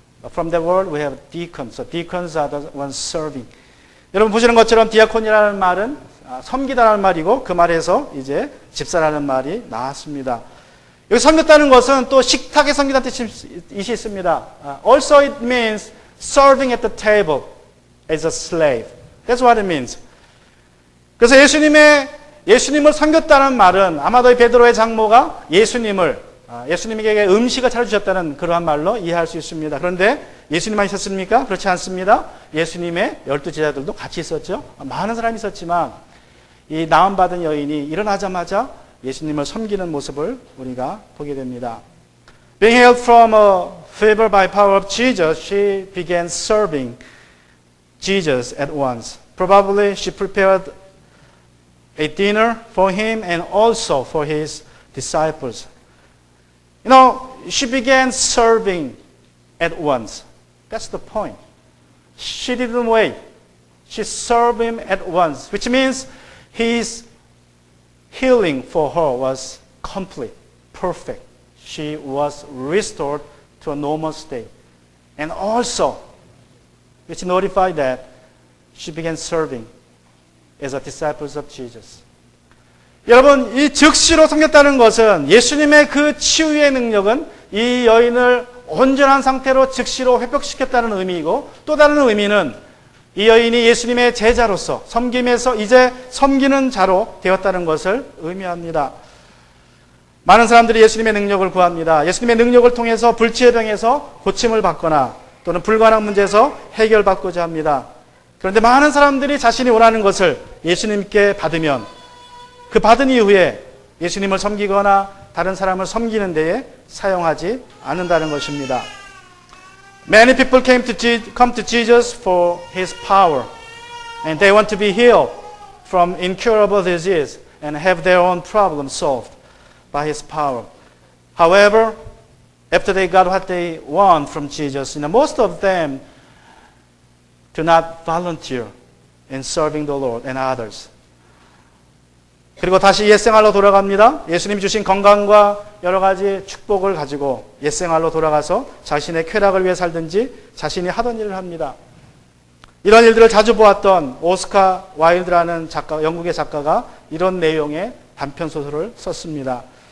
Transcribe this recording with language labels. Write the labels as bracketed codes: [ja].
[en] From the word we have deacons. So deacons are the ones serving. [ko] 여러분 보시는 것처럼 디아콘이라는 말은 섬기다라는 말이고 그 말에서 이제 집사라는 말이 나왔습니다. 여기 섬겼다는 것은 또 식탁에 섬기다는 뜻이 있습니다. [en] Also it means serving at the table as a slave. That's what it means. [ko] 그래서 예수님을 섬겼다는 말은 아마도 베드로의 장모가 예수님을 예수님에게 음식을 차려주셨다는 그러한 말로 이해할 수 있습니다. 그런데 예수님만 있었습니까? 그렇지 않습니다. 예수님의 12 제자들도 같이 있었죠. 많은 사람이 있었지만 이 나음받은 여인이 일어나자마자 예수님을 섬기는 모습을 우리가 보게 됩니다. [en] Being healed from a fever by power of Jesus, she began serving Jesus at once. Probably she prepared a dinner for him and also for his disciples. You know, she began serving at once. That's the point. She didn't wait. She served him at once, which means his healing for her was complete, perfect. She was restored to a normal state. And also, which notified that she began serving as a disciple of Jesus. [ko] 여러분, 이 즉시로 섬겼다는 것은 예수님의 그 치유의 능력은 이 여인을 온전한 상태로 즉시로 회복시켰다는 의미이고, 또 다른 의미는 이 여인이 예수님의 제자로서 섬김에서 이제 섬기는 자로 되었다는 것을 의미합니다. 많은 사람들이 예수님의 능력을 구합니다. 예수님의 능력을 통해서 불치의 병에서 고침을 받거나 또는 불가능한 문제에서 해결받고자 합니다. 그런데 많은 사람들이 자신이 원하는 것을 예수님께 받으면 그 받은 이후에 예수님을 섬기거나 다른 사람을 섬기는 데에 사용하지 않는다는 것입니다. [en] Many people come to Jesus for His power, and they want to be healed from incurable disease and have their own problems solved by His power. However, after they got what they want from Jesus, most of them do not volunteer in serving the Lord and others. [ko] 그리고 다시 옛생활로 돌아갑니다. 예수님이 주신 건강과 여러 가지 축복을 가지고 옛생활로 돌아가서 자신의 쾌락을 위해 살든지 자신이 하던 일을 합니다. 이런 일들을 자주 보았던 오스카 와일드라는 작가, 영국의 작가가 이런 내용의 단편 소설을 썼습니다.